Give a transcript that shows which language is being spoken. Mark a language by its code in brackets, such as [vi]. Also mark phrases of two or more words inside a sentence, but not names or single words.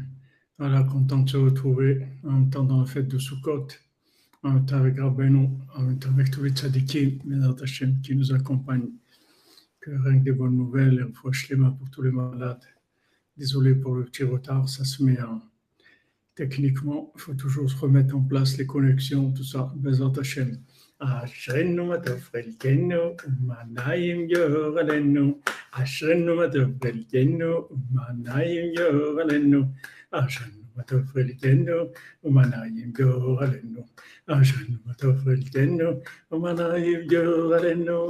[fr] Voilà, content de se retrouver en même temps dans la fête de Sukkot, en même temps avec Rabbeinu, en même temps avec tous les tzadikim, [he] בעזרת השם, [fr] qui nous accompagnent. Que rien que des bonnes nouvelles et un fois shlema pour tous les malades. Désolé pour le petit retard, ça se met en. Techniquement, il faut toujours se remettre en place les connexions, tout ça. [he] בעזרת השם. אשרנו מה טוב חלקנו ומה נעים גורלנו אשרנו מה טוב חלקנו ומה נעים גורלנו אשרנו מה טוב חלקנו ומה נעים גורלנו אשרנו מה טוב חלקנו ומה נעים גורלנו